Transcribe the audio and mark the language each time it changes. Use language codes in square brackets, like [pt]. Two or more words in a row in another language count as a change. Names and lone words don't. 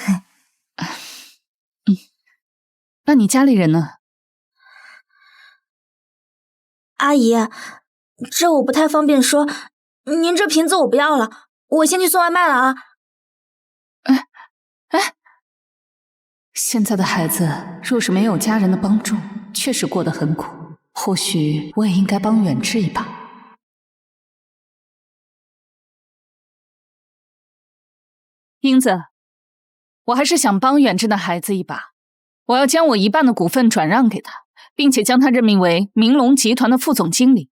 [zh] 那你家裡人呢？阿姨，這我不太方便說，您這瓶子我不要了，我先去送外賣了啊。現在的孩子若是沒有家人的幫助，確實過得很苦。或許我也應該幫遠志一把。英子，我還是想幫遠志的孩子一把。我要將我一半的股份轉讓給他，並且將他任命為明龍集團的副總經理。